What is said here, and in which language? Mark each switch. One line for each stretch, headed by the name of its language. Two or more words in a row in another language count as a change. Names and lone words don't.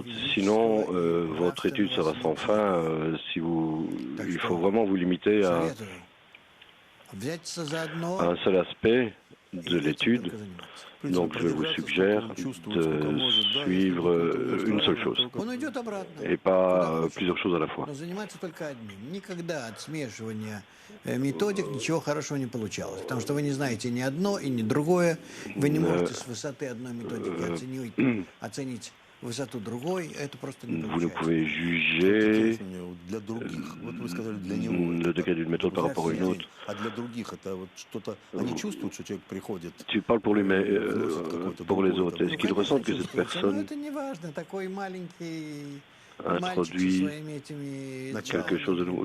French: Sinon, votre étude sera sans fin. Il faut vraiment vous limiter à un seul aspect de l'étude. Donc je vous suggère de suivre une seule chose et pas plusieurs choses à la fois.
Russian: Методик ничего хорошего не получалось, потому что вы не знаете ни одно и ни другое, вы не можете с высоты одной методики оценить высоту другой, это просто не
French: Vous ne pouvez juger le degré d'une méthode par rapport à une autre. Tu parles pour lui, mais pour les autres, est-ce qu'ils ressentent que cette personne introduit quelque chose de nouveau?